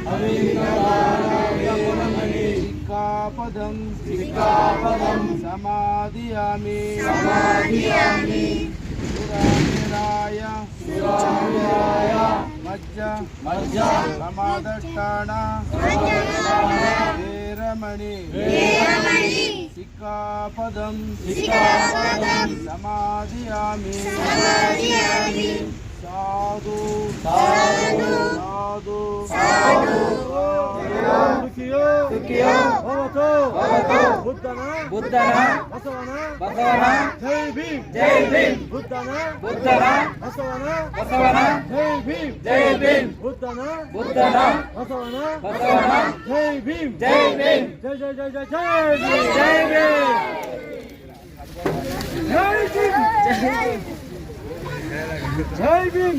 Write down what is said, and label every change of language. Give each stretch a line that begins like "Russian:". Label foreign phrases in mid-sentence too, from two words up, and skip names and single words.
Pali: सिक्खापदं समाधियामि सुराय मज्ज समादष्टान वेरमणि सिक्खापदं समाधियामि साधु
Kannada: बुद्धನ ಬಸವನ ಜೈ ಭೀಮ್ ಬುದ್ಧನ ಬಸವನ ಜೈ ಭೀಮ್ ಬುದ್ಧನ ಬಸವನ ಜೈ ಭೀಮ್ ಜೈ ಭೀಮ್.